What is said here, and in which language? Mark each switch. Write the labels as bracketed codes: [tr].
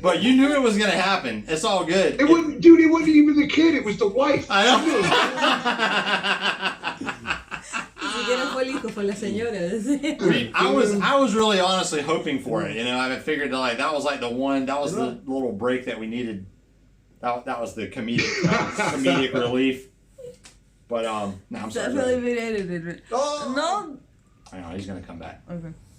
[en] But you knew it was gonna happen. It's all good. It wasn't, dude. It wasn't even the kid. It was the wife. I know. [es] Ni siquiera fue el hijo, fue la señora. [en] I was really honestly hoping for it. I figured that was like the one. That was the little break that we needed. That was the comedic relief. But no, I'm sorry. Definitely been edited. No. I know he's gonna come back. Okay.